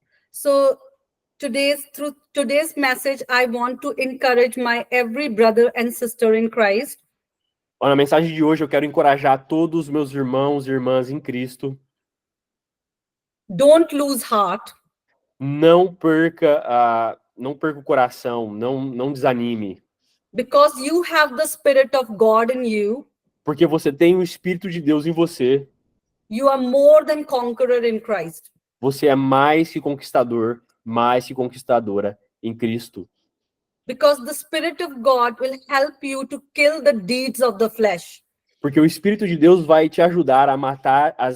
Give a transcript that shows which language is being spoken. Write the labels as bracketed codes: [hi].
[en] So through today's message, I want to encourage my every brother and sister in Christ. [pt] Na mensagem de hoje, eu quero encorajar todos os meus irmãos e irmãs em Cristo. [en] Don't lose heart. [pt] Não perca o coração, não desanime. [en] Because you have the Spirit of God in you. [pt] Porque você tem o Espírito de Deus em você. [en] You are more than conqueror in Christ. [pt] Você é mais que conquistador, mais que conquistadora em Cristo. [en] Because the Spirit of God will help you to kill the deeds of the flesh. [pt] Porque o Espírito de Deus vai te ajudar a matar